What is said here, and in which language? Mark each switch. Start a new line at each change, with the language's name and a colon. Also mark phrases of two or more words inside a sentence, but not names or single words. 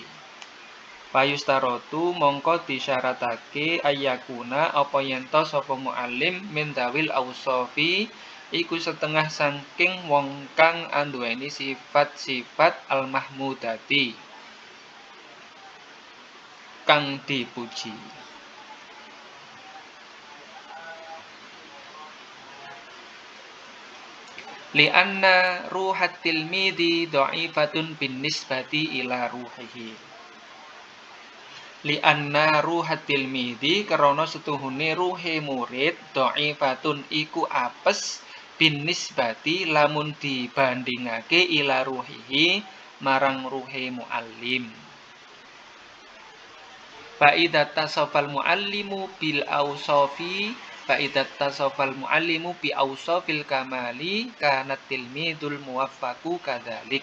Javanese: Fayustaratu mongko disyaratake ayyakuna apa yen to sapa
Arabic: معلم من ذوي الأوصاف
Javanese: iku setengah saking wong kang anduweni sifat-sifat al-mahmudati, kang dipuji.
Arabic: لأن روح التلميذ ضعيفة بالنسبة إلى روحه. لأن روح التلميذ,
Javanese: karena setuhune ruhe murid dha'ifatun iku apes
Arabic: بالنسبة
Javanese: lamun dibandingake
Arabic: إلى روحه
Javanese: marang ruhe muallim.
Arabic: فإذا اتصف المعلم بالأوصاف فإذا اتصف المعلم بأوصاف الكمال كان التلميذ الموفق كذلك.